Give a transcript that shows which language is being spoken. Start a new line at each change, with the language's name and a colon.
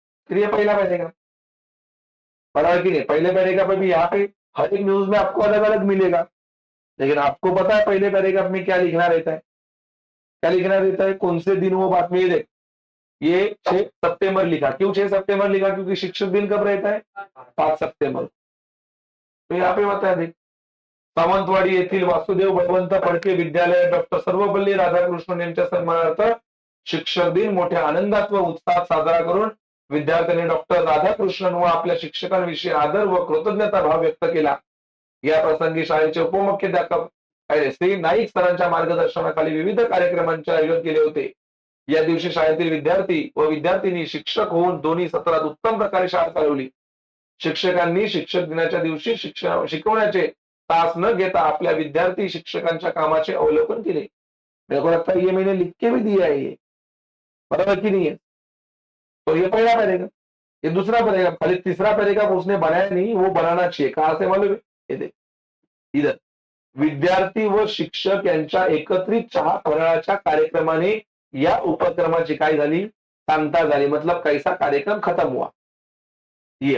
Hindi: फिर ये पहला पैरेग्राफ, बराबर की नहीं, पहले पैरेग्राफ में भी यहाँ पे हर एक न्यूज में आपको अलग अलग मिलेगा, लेकिन आपको पता है पहले पैरेग्राफ में क्या लिखना रहता है, क्या लिखना रहता है, कौन से दिन वो बातमी देख। ये 6 सितंबर लिखा, क्यों 6 सितंबर लिखा, क्योंकि शिक्षक दिन कब रहता है, 5 सितंबर। तो यहाँ पे बताया देख,
Marathi: सावंतवाडी येथील वासुदेव बळवंत फडके विद्यालय डॉक्टर सर्वपल्ली राधाकृष्णन यांच्या सन्मानार्थ शिक्षक दिन मोठ्या आनंदात व उत्साहात साजरा करून विद्यार्थ्यांनी डॉक्टर राधाकृष्णन व आपल्या शिक्षकांविषयी आदर व कृतज्ञता भाव व्यक्त केला। या प्रसंगी शाळेचे उपमुख्याध्यापक श्री नाईक सरांच्या मार्गदर्शनाखाली विविध कार्यक्रमांचे आयोजन केले होते। या दिवशी शाळेतील विद्यार्थी व विद्यार्थिनी शिक्षक होऊन दोन्ही सत्रात उत्तम प्रकारे शाळा चालवली। शिक्षकांनी शिक्षक दिनाच्या दिवशी शिकवण्याचे तास न घेता आपल्या विद्यार्थी शिक्षकांच्या कामाचे अवलोकन केले।
Hindi: मेरे को लगता है ये मैंने लिख के भी दिया है ये, बराबर की नहीं है। तो ये पहला पैरेग्राफ, ये दूसरा पैरेग्राफ, खाली तीसरा पैरेग्राफ उसने बनाया नहीं, वो बनाना चाहिए, कहां से मालूम है, ये देख इधर,
Marathi: विद्यार्थी व शिक्षक यांच्या एकत्रित चहा फराळाच्या कार्यक्रमाने या उपक्रमाची काय झाली, सांगता झाली,
Hindi: मतलब कैसा कार्यक्रम खत्म हुआ ये।